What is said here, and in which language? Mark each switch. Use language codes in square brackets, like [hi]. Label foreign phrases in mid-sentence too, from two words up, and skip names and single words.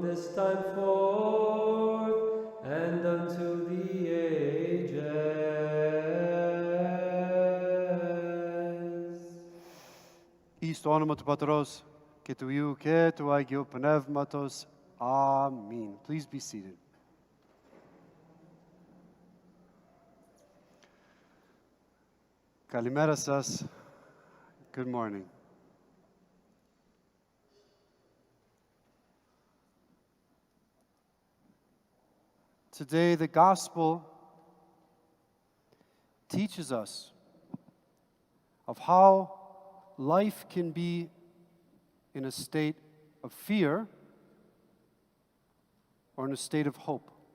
[en] time forth, and unto the ages. [el] Εις το όνομα του Πατρός και του Υιού και του Αγίου Πνεύματος. Αμήν. [en] Please be seated. [el] Καλημέρα σας. [en] Good morning. Today, the gospel teaches us of how life can be in a state of fear or in a state of hope.